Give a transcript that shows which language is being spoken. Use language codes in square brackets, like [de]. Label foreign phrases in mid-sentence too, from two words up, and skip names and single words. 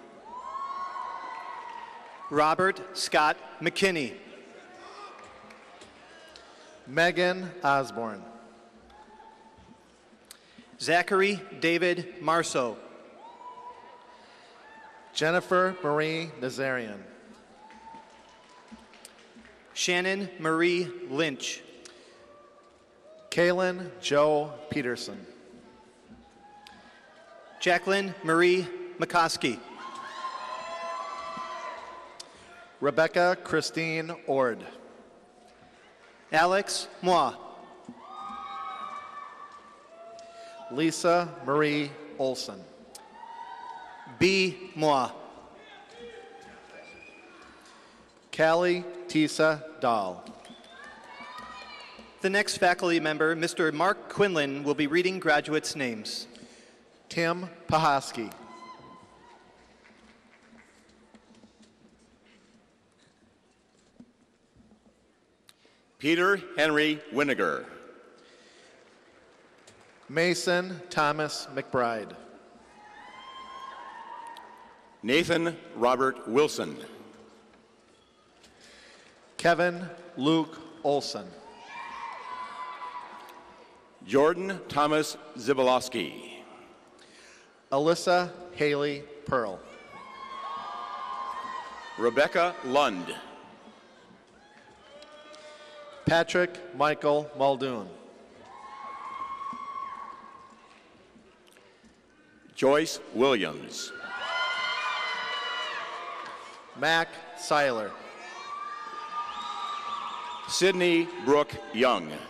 [en] Robert Scott McKinney. Megan Osborne. Zachary David Marceau. Jennifer Marie Nazarian. Shannon Marie Lynch. Kaylin Joe Peterson. Jacqueline Marie McCoskey. Rebecca Christine Ord. Alex Moi. Lisa Marie Olson. B. Moi. Callie Tisa Dahl. The next faculty member, Mr. Mark Quinlan, will be reading graduates' names. Tim Pahosky. Peter Henry Winiger. Mason Thomas McBride. Nathan Robert Wilson. Kevin Luke Olson. Jordan Thomas Zibolowski. Alyssa Haley Pearl. Rebecca Lund. Patrick Michael Muldoon. Joyce Williams. Mac Seiler. Sydney Brooke Young.